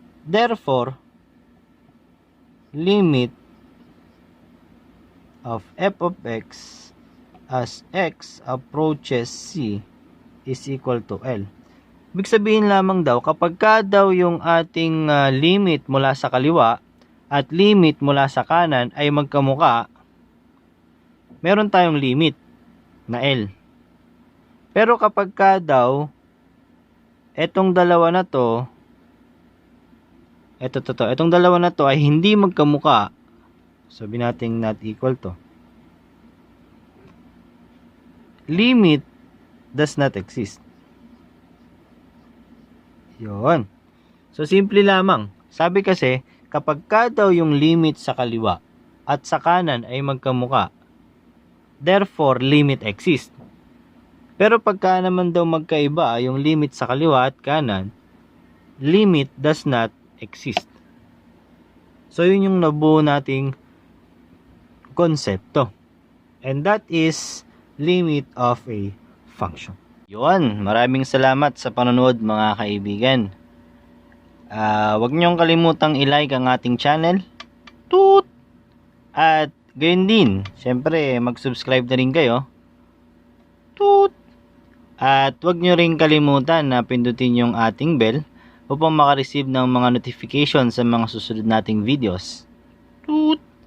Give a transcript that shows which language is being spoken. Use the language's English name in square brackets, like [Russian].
[English] Therefore, limit of f of x as x approaches c is equal to L. [Filipino] Ibig sabihin lamang daw, kapag ka daw yung ating limit mula sa kaliwa at limit mula sa kanan ay magkamuka, meron tayong limit na L. Pero kapag ka daw, etong dalawa na to, itong dalawa na to ay hindi magkamuka, sabi natin [English] not equal to, limit does not exist. [Filipino] Yun. So, simple lamang. Sabi kasi, kapag ka daw yung limit sa kaliwa at sa kanan ay magkamuka, [English] therefore, limit exists. [Filipino] Pero pagka naman daw magkaiba yung limit sa kaliwa at kanan, [English] limit does not exist. [Filipino] So, yun yung nabuo nating konsepto. [English] And that is limit of a function. [Filipino] Yun, maraming salamat sa panonood mga kaibigan. Huwag niyong kalimutang i-like ang ating channel. Toot! At gayon din, syempre mag-subscribe na rin kayo. Toot! At huwag niyo rin kalimutan na pindutin yung ating bell upang makareceive ng mga notification sa mga susunod nating videos. Toot!